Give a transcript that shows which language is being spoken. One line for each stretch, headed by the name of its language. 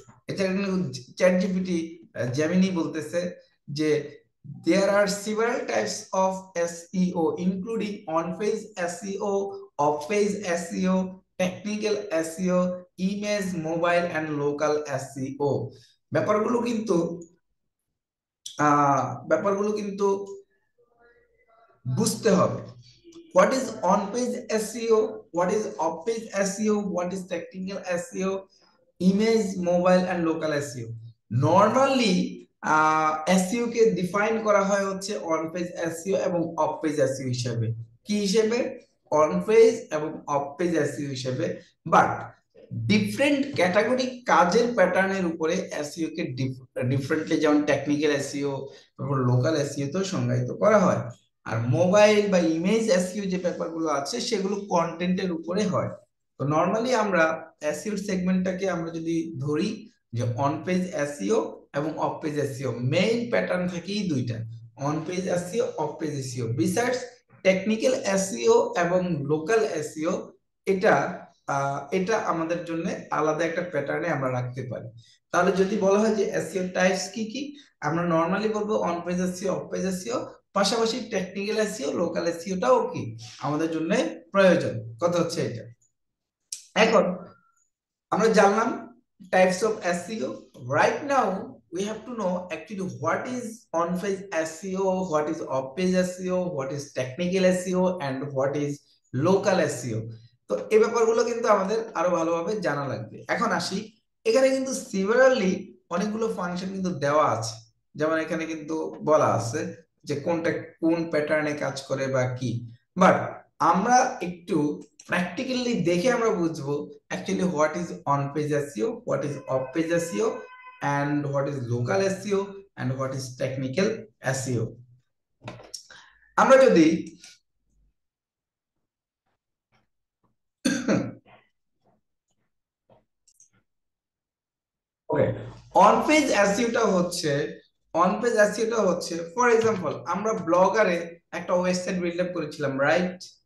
Bangla: এটা কিন্তু chat GPT, Gemini বলতেছে যে
English: There are several types of SEO including on page SEO, off page SEO, technical SEO, image, mobile and local SEO.
Bangla: ব্যাপারগুলো কিন্তু ব্যাপারগুলো কিন্তু বুঝতে হবে।
English: What is on page SEO, what is off page SEO, what is technical SEO, image, mobile and local SEO।
Bangla: Normally SEO K define করা হয় হচ্ছে on page SEO এবং অফ পেজ SEO হিসেবে। কি হিসেবে? অন পেজ এবং of page SEO হিসেবে। But different category কাজের প্যাটার্নের উপরে এসইও কে ডিফারেন্টলি, যেমন টেকনিক্যাল এসইও, তারপর লোকাল এসইও তো সংজ্ঞায়িত করা হয়। আর মোবাইল বা ইমেজ এসইও যে ব্যাপারগুলো আছে, সেগুলো কন্টেন্টের উপরে হয়। তো নরমালি আমরা এসইও সেগমেন্টটাকে আমরা যদি ধরি যে অন পেজ এসইও এবং of page SEO, main pattern থেকেই দুইটা, on page SEO, of page SEO. Besides technical SEO এবং লোকাল এসইও, এটা এটা আমাদের জন্য আলাদা একটা প্যাটার্নে আমরা রাখতে পারি। তাহলে যদি বলা হয় যে এসইও টাইপস কি কি, আমরা নরমালি বলবো on page SEO, of page SEO, পাশাপাশি টেকনিক্যাল এসইও, লোকাল এসইওটাও কি আমাদের জন্য প্রয়োজন। কথা হচ্ছে এটা। এখন আমরা জানলাম types of SEO. Right now
English: we have to know actually what is on page SEO, what is off page SEO, what is technical SEO and what is local SEO।
Bangla: তো এই ব্যাপারগুলো কিন্তু আমাদের আরো ভালোভাবে জানা লাগবে। এখন আসি, এখানে কিন্তু সিমিলারলি অনেকগুলো ফাংশন কিন্তু দেওয়া আছে। যেমন এখানে কিন্তু বলা আছে যে কোনটা কোন প্যাটার্নে কাজ করে বা কি, বাট আমরা একটু প্র্যাকটিক্যালি দেখে আমরা বুঝবো
English: actually what is on page SEO, what is off page SEO and what is local SEO and what is technical SEO।
Bangla: আমরা যদি ওকে, অন পেজ এসইওটা হচ্ছে, অন পেজ এসইওটা হচ্ছে ফর এক্সাম্পল আমরা ব্লগারে একটা ওয়েবসাইট বিল্ড আপ করেছিলাম, রাইট?